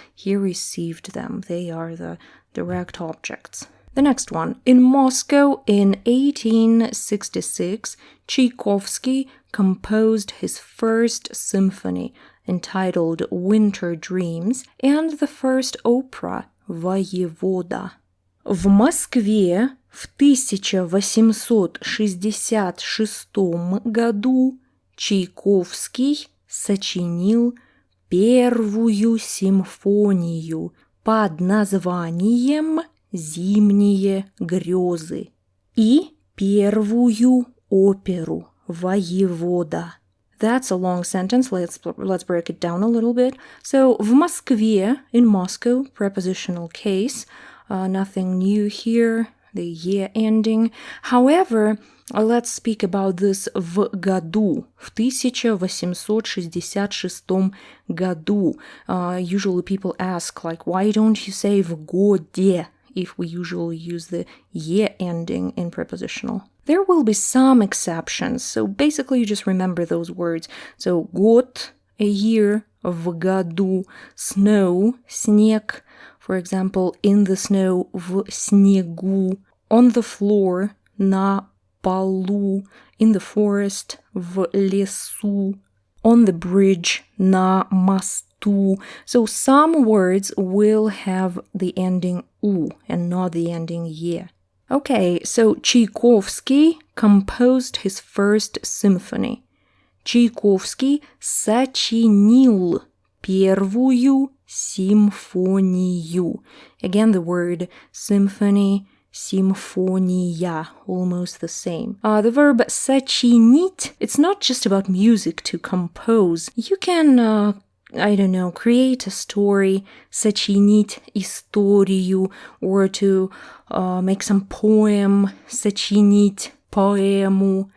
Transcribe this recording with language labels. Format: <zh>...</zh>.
<en>He received them. They are the direct objects. The next one. In Moscow in 1866, Tchaikovsky composed his first symphony, entitled Winter Dreams, and the first opera, Воевода.</en> <ru>В Москве в 1866 году Чайковский сочинил первую симфонию под названием «Зимние грезы» и первую оперу «Воевода».</ru> <en>That's a long sentence. Let's break it down a little bit. So,</en> <ru>в Москве,</ru> <en>in Moscow, prepositional case. Nothing new here, the «е» ending. However, let's speak about this</en> <ru>в году, в 1866 году.</ru> <en>Usually people ask, like, why don't you say в годе if we usually use the «е» ending in prepositional? There will be some exceptions, so basically you just remember those words. So, год, a year, в году, snow, снег, for example, in the snow,</en> <ru>в снегу,</ru> <en>on the floor,</en> <ru>на полу,</ru> <en>in the forest,</en> <ru>в лесу,</ru> <en>on the bridge,</en> <ru>на мосту.</ru> <en>So some words will have the ending u and not the ending ye. Okay, so Tchaikovsky composed his first symphony.</en> <ru>Чайковский сочинил первую симфонию.</ru> <en>Again, the word symphony, симфония, almost the same. The verb сочинить, it's not just about music to compose. You can, create a story,</en> <ru>сочинить историю,</ru> <en>or to make some poem,</en> <ru>сочинить поэму.</ru>